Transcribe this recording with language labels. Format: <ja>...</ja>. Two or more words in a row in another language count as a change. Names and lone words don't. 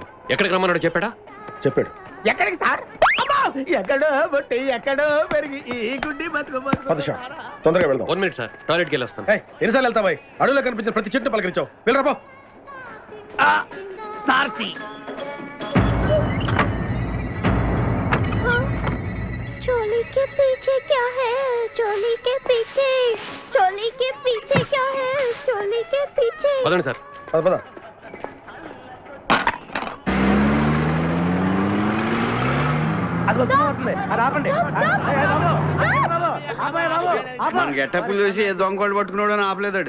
<te>ఎక్కడికి రమ్మన్నాడు చెప్పాడా? చెప్పాడు. ఎక్కడికి సార్ ఎక్కడో బొట్టి ఎక్కడో పెరిగి ఈ గుడ్డి బతుకు పద షా, తొందరగా వెళ్దాం. 1</te> <en>minute sir,</en> <te>టాయిలెట్కి వెళ్ళి వస్తాను. ఎన్నిసార్లు వెళ్తావా? అడవిలో కనిపించిన ప్రతి చెట్టు పలకరించావు. వెళ్ళరా పో. సార్తి</te> <hi>चोली के पीछे क्या है? चोली के पीछे</hi> <te>పదండి సార్. పద పద. మన గెట్టప్పులు చూసి ఏ దొంగోళ్ళు పట్టుకున్నాడు అని ఆపలేదాడు.</te>